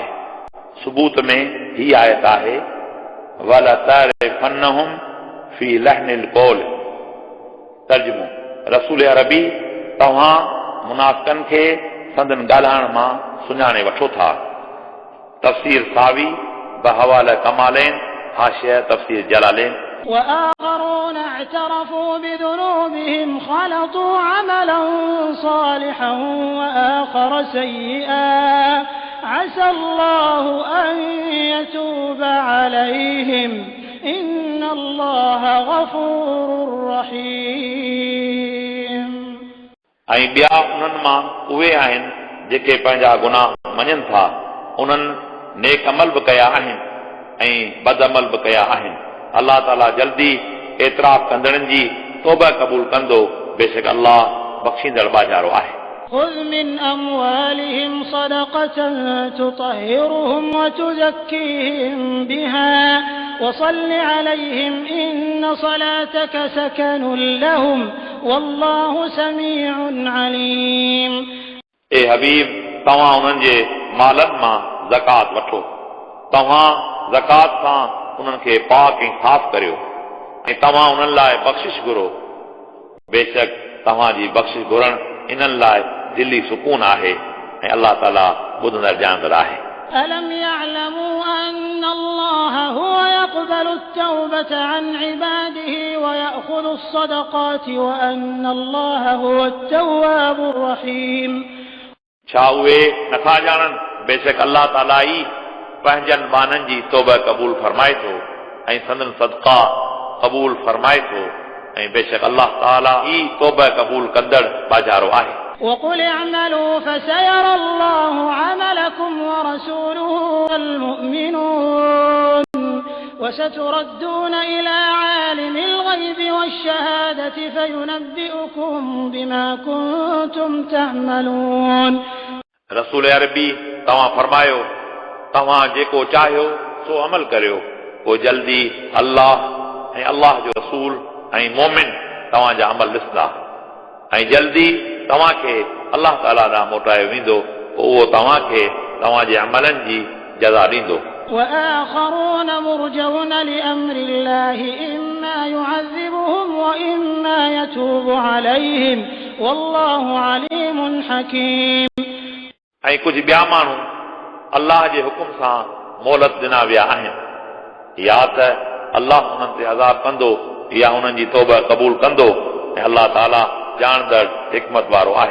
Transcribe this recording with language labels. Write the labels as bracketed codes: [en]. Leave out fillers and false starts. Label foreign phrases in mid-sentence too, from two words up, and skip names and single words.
[sd] सबूत में ही आयत आहे [ar] ولتعرفنهم في لحن القول. [sd] तर्जुमो रसूल अरबी तव्हां मुनाफ़िकनि खे संदन ॻाल्हाइण मां सुञाणे वठो था। तफ़सीर सावी बहवाल कमालैन हाशिया तफ़सीर जलालैन। [ar] وآخرون اعترفوا بذنوبهم خلطوا عملا صالحا وآخر سيئا عسى الله أن يتوب عليهم إن الله غفور رحيم. [sd] ऐं ॿिया उन्हनि मां उहे आहिनि जेके पंहिंजा गुनाह मञनि था, उन्हनि नेक अमल बि कया आहिनि ऐं बद अमल बि कया आहिनि। अल्लाह ताला जल्दी एतराफ़ कंदड़नि जी तौबा क़बूल कंदो, बेशक अल्लाह बख़्शींदड़ बाजारो आहे। [ar] خذ من أموالهم صدقة تطهرهم وتزكيهم بها وصل عليهم إن صلاتك سكن لهم والله سميع عليم. [sd] ए हबीब तव्हां उन्हनि जे मालनि मां ज़कात वठो, तव्हां ज़कात सां उन्हनि खे पाक ऐं साफ़ करियो ऐं तव्हां उन्हनि लाइ बख़्शिश घुरो, बेशक तव्हांजी बख़्शिश घुरण इन्हनि लाइ दिली सुकून आहे ऐं अल्लाह ताला ॿुधंदड़ ॼाणंदड़ आहे। [ar] ألم يعلموا أن الله هو يقبل التوبة عن عباده ويأخذ الصدقات وأن الله هو التواب الرحيم. [sd] छा उहे नथा ॼाणनि बेशक अल्लाह ताला ई पंहिंजनि बाननि जी तौबा क़बूल फरमाए थो ऐं संदन सदका क़बूल फरमाए थो ऐं बेशक अल्लाह ताला ई तौबा क़बूल कंदड़ बाजारो आहे। [ar] وقل اعملوا فسيرى الله عملكم ورسوله والمؤمنون وستردون إلى عالم الغيب والشهادة فينبئكم بما كنتم تعملون. [sd] रसूल अरबी तव्हां फरमायो तव्हां जेको चाहियो सो अमल करियो, पोइ जल्दी अल्लाह ऐं अल्लाह जो रसूल ऐं मोमिन तव्हांजा अमल ॾिसंदा ऐं जल्दी तव्हांखे अल्लाह ताला ॾांहुं मोटायो वेंदो, पोइ उहो तव्हांखे तव्हांजे अमलनि जी जज़ा ॾींदो। [ar] وآخرون مرجون لأمر الله إما يعذبهم وإما يتوب عليهم والله عليم حكيم. [sd] ऐं कुझु ॿिया माण्हू अल्लाह जे हुकुम सां मोहलत ॾिना विया आहिनि, या त अल्लाह हुननि ते अज़ाब कंदो या हुननि जी तौबा क़बूल कंदो ऐं अल्लाह ताला ॼाणंदड़ हिकमत वारो आहे।